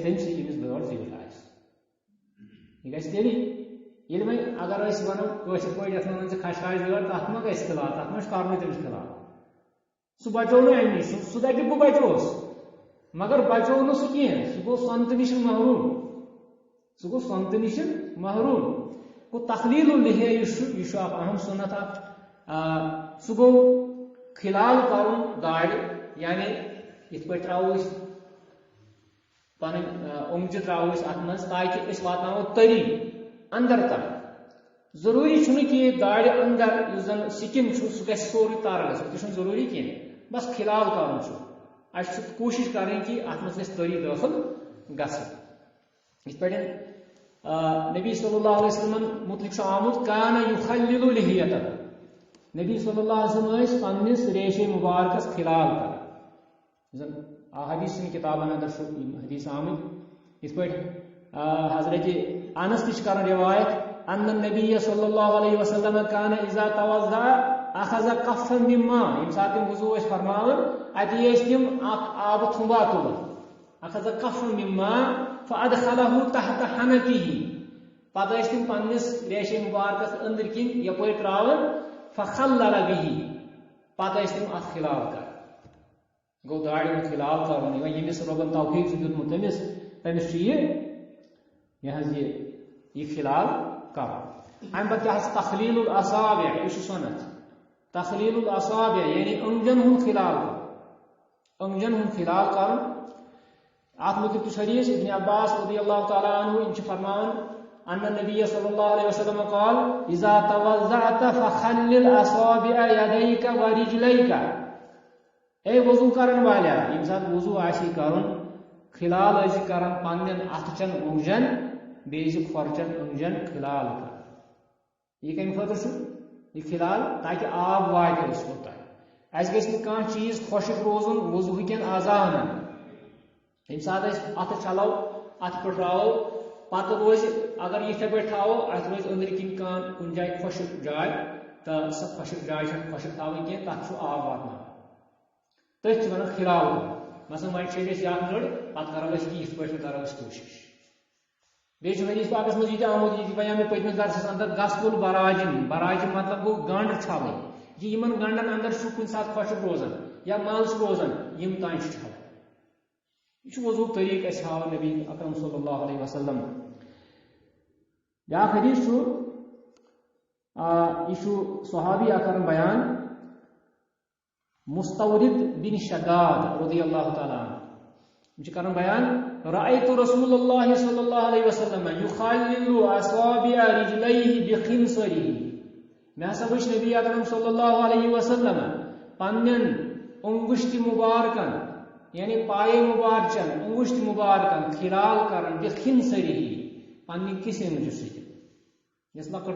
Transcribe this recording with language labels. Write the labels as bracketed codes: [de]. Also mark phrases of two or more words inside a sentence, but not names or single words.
[ks] تٔمسٕے ییٚمِس دٲڑ زیٖٹھ آسہِ یہِ گژھِ تیٚلی ییٚلہِ وۄنۍ اگر أسۍ وَنو کٲشِر پٲٹھۍ یَتھ منٛز ژٕ خشخاش دٲڑ تتھ ما گژھِ خلال تتھ ما چھُ کرنُے تٔمِس خلال سُہ بچو نہٕ اَمہِ نِش سُہ دپہِ بہٕ بچوس مگر بچو نہٕ سُہ کینٛہہ سُہ گوٚو سۄنتہٕ نِش محروٗم سُہ گوٚو سۄنتہٕ نِش محروٗم گوٚو [ar] تخلیل اللحیہ [ks] یُس چھُ یہِ چھُ اکھ اہم سُنت اکھ سُہ گوٚو خلال کرُن داڑِ یعنی یِتھ پٲٹھۍ تراوو أسۍ پنٕنۍ اوٚنگجہِ تراوو أسۍ اتھ منٛز تاکہِ أسۍ واتناوو تٔری اندر تام ضروٗری چھُنہٕ کہِ داڑِ اندر یُس زن سِکِن چھُ سُہ گژھِ سورُے تار گژھُن تہِ چھُنہٕ ضروٗری کینٛہہ بس خلال کرُن چھُ اَسہِ چھُ کوٗشِش کرٕنۍ کہِ اتھ منٛز گژھِ تٔری دٲخل گژھٕنۍ یِتھ پٲٹھۍ نبی [ar] صلی اللہ علیہ وسلم [ks] متعلق چھُ آمُت [ar] کانہ یُخلِّلُ لحیتہ [ks] نبی [ar] صلی اللہ علیہ وسلم [ks] ٲسۍ پننِس ریشے مبارکس خلال کران زن حدیث کتابن اندر چھُ یِم حدیث آمٕتۍ یِتھ پٲٹھۍ حضرت انس تہِ چھِ کران روایت ان [ar] النبی صلی اللہ علیہ وسلم کان اذا توضا اخذ کفا من ماء [ks] ییٚمہِ ساتہٕ تِم وضوٗ ٲسۍ فرماوان اتی ٲسۍ تِم اکھ آبہٕ تھُمبا تُلان [ar] اخذ کفا من ماء فادخله تحت حنکه [ks] پتہٕ ٲسۍ تِم پننِس ریشے مبارکس أنٛدٕرۍ کِنۍ یپٲرۍ تراوان [ar] فخلل به [ks] پتہٕ ٲسۍ تِم اتھ خلال کران گوٚو داڑِ ہُنٛد خلال کرُن وۄنۍ ییٚمِس رۄبن توفیٖق چھُ دیُتمُت تٔمِس چھُ یہِ حظ یہِ خلال کرُن امہِ پتہٕ کیٛاہ حظ [ar] تخلیل الاصابع [ks] یہِ چھُ سۄنت [ar] تخلیل الاصابع [ks] یعنی أنٛگجن ہُنٛد خلال کرُن أنٛگجن ہُنٛد خلال کرُن اتھ متعلق تہِ چھُ حدیث ابن عباس رضی اللہ تعالیٰ عنہ یِم چھِ فرماوان [ar] ان النبی صلی اللہ علیہ وسلم قال اذا توضأت فخلل اصابع يديك ورجليك [ks] اے وضو کرن والا ییٚمہِ ساتہٕ وضو آسی کرُن خلال ٲسۍ کران پننٮ۪ن اتھچن اوٚنٛگجن بیٚیہِ ٲسۍ کھۄرچن اوٚنٛگجن خلال کران یہِ کمہِ خٲطرٕ چھُ یہِ خلال تاکہِ آب واتہِ أسۍ کوٚت تام اَسہِ گژھِ نہٕ کانٛہہ چیٖز خۄشٕک روزُن وضوٗ کٮ۪ن اعضاہن ییٚمہِ ساتہٕ أسۍ اتھٕ چھلو اتھ پھٕٹراوو پتہٕ روزِ اگر یِتھے پٲٹھۍ تھاوو اتھ روزِ أنٛدٕرۍ کِنۍ کانٛہہ کُنہِ جایہِ خۄشٕک جاے تہٕ سۄ خۄشٕک جاے چھنہٕ خۄشٕک تھاوٕنۍ کینٛہہ تتھ چھُ آب واتناوُن تٔتھۍ چھِ وَنان خلال مثلاً وۄنۍ چھٔلۍ أسۍ یَکھ نٔر پتہٕ کرو أسۍ یِتھ پٲٹھۍ کرو أسۍ کوٗشِش بیٚیہِ چھُ حدیث پاکس منٛز یہِ تہِ آمُت یہِ تہِ بَنیو مےٚ پٔتمِس درسس اندر [ar] غسل براجم [ks] براجم مطلب گوٚو گنڈ چھلٕنۍ یہِ یِمن گنڈن اندر چھُ کُنہِ ساتہٕ خۄشٕک روزان یا مل چھُ روزان یِم تانۍ چھِ چھلٕنۍ یہ وضوٗ طریٖقہٕ اَسہِ ہاوان نبی اکرم [ar] صلی اللہ علیہ وسلم [ks] بیٛاکھ حدیث چھُ یہِ چھُ صحابی اکھ کران بیان مستورد بن شداد [ar] رضی اللہ تعالیٰ عنہ [ks] یِم چھِ کران بیان [ar] رأیت رسول اللہ صلی اللہ علیہ وسلم یخلل اصابع رجلیہ بخنصرہ [ks] مےٚ ہسا وٕچھ نبی اکرم [ar] صلی اللہ علیہ وسلم [ks] پننٮ۪ن اوٚنگُشتہِ مُبارکن یعنی پایے مبارچن اوٚنگُشتہِ مبارکن خلال کران بخنصرہ پننہِ کِسہِ اوٚنگجہِ سۭتۍ یۄس لۄکٕٹ